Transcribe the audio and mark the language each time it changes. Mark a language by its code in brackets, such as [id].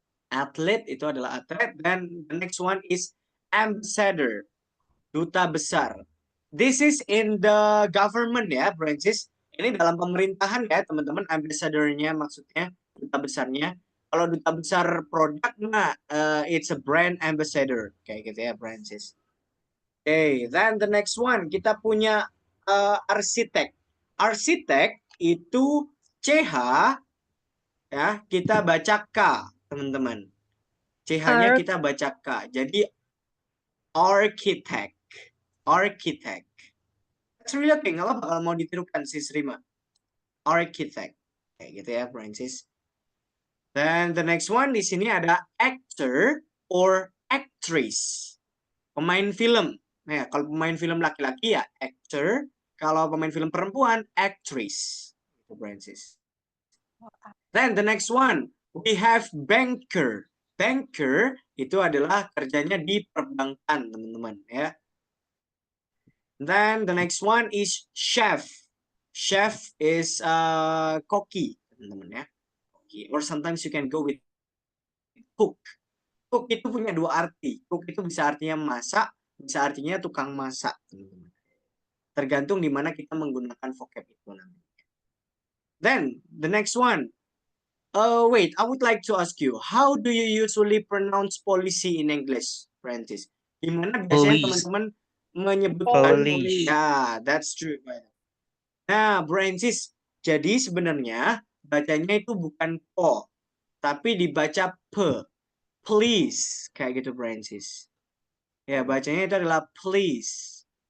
[id] Athlete itu adalah atlet, dan [en] the next one is ambassador, [id] duta besar. [en] This is in the government ya, Francis. [id] Ini dalam pemerintahan ya, teman-teman. Ambassador-nya maksudnya duta besarnya. Kalau duta besar produk, nah, [en] it's a brand ambassador [id] kayak gitu ya, Francis. [en] Okay, then the next one [id] kita punya arsitek. Arsitek itu CH ya, kita baca K, teman-teman. CH-nya kita baca K. Jadi architect. Architect. [en] That's really okay. [id] Nggak apa-apa kalau mau ditirukan sis Rima. Architect. Kayak gitu ya, Francis. [en] Then the next one [id] di sini ada [en] actor or actress. [id] Pemain film. Ya, kalau pemain film laki-laki ya actor, kalau pemain film perempuan actress. Itu Francis. [en] Then the next one, we have banker. [id] Banker itu adalah kerjanya di perbankan, teman-teman, ya. [en] Then the next one is chef. Chef is koki, teman-teman, ya. Koki. Or sometimes you can go with cook. [id] Cook itu punya dua arti. Cook itu bisa artinya masak, bisa artinya tukang masak, teman-teman. Tergantung di mana kita menggunakan vocab itu nanti. [en] Then the next one. Wait, I would like to ask you, how do you usually pronounce policy in English, Francis? [id] Gimana biasanya [en] Police. [id] teman-teman menyebutkan [en] Police. Ya, that's true. [id] Nah, Francis, jadi sebenarnya bacanya itu bukan po, tapi dibaca pe. Please, kayak gitu, Francis. Ya, bacanya itu adalah please.